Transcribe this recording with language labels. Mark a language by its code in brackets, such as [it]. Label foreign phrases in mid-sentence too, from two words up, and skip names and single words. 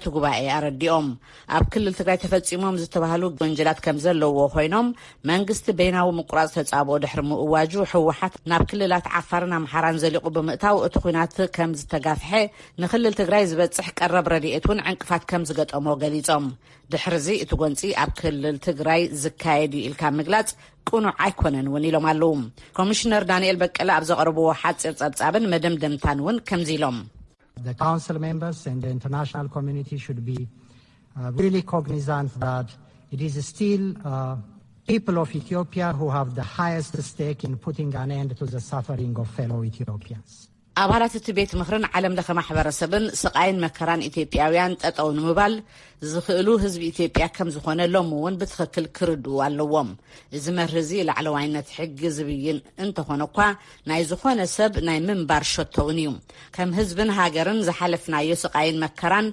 [ti] ጉባኤ ኣረዲኦም። ኣብ ክልል ትግራይ ተፈፂሞም ዝተባሃሉ ወንጀላት ከም ዘለዎ ኮይኖም መንግስቲ በይናዊ ምቁራፅ ተጻብኦ ድሕሪ ምእዋጁ ሕወሓት ናብ ክልላት ዓፋርን ኣምሓራን ዘሊቑ ብምእታው እቲ ኩናት ከም ዝተጋፍሐ ንክልል ትግራይ ዝበፅሕ ቀረብ ረድኤት እውን ዕንቅፋት ከም ዝገጠሞ ገሊፆም ድሕርዚ እቲ ጎንፂ ኣብ ክልል ትግራይ ዝካየድ ኢልካ ምግላፅ ቁኑዕ ኣይኮነን እውን ኢሎም ኣለዉ። ኮሚሽነር ዳንኤል በቀለ ኣብ ዘቕርብዎ ሓፂር ጸብጻብን መደምደምታን እውን ከምዚ ኢሎም [en] The council members and the international community should be really cognizant that it is still people of Ethiopia who have the highest stake in putting an end to the suffering of fellow Ethiopians. [ti] ኣባላት እቲ ቤት ምክርን ዓለም ለኸ ማሕበረሰብን ስቃይን መከራን ኢትዮጵያውያን ጠጠው ንምባል ዝኽእሉ ህዝቢ ኢትዮጵያ ከም ዝኾነ ሎም እውን ብትኽክል ክርድኡ ኣለዎም። እዚ መርህዚ ላዕለዋይነት ሕጊ ዝብይን እንተኾነ እኳ ናይ ዝኾነ ሰብ ናይ ምንባር ሸቶውን እዩ። ከም ህዝብን ሃገርን ዝሓለፍናዮ ስቃይን መከራን